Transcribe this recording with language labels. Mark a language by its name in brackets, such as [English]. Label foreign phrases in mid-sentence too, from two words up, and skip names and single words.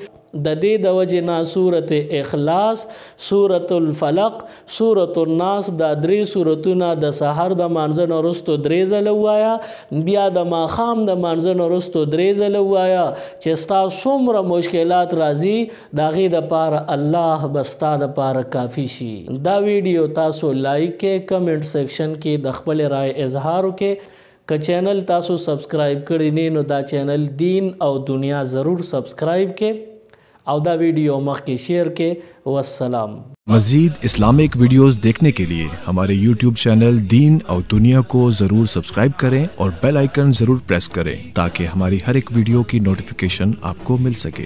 [Pashto] د دې د وجې نه سورت اخلاص، سورت الفلق، سورت الناس، دا 3 صورتونه د سحر د مانځه نه وروستو 3 ځله ووایه، بیا د ماښام د مانځه نه وروستو 3 ځله ووایه چې ستا څومره مشکلات راځي د هغې دپاره الله به ستا دپاره کافي شي. دا ویډیو تاسو لایک کې، [English] comment section [Pashto] کې د خپل رائے اظهار وکړئ. که چینل تاسو سبسکرایب کړی نه نو دا چینل دین او دنیا ضرور سبسکرایب کې او دا ویڈیو مخ کے شیئر کے. والسلام. [Urdu] مزید اسلامک ویڈیوز دیکھنے کے لیے ہمارے یوٹیوب چینل دین اور دنیا کو ضرور سبسکرائب کریں اور بیل آئیکن ضرور پریس کریں تاکہ ہماری ہر ایک ویڈیو کی نوٹیفیکیشن آپ کو مل سکے.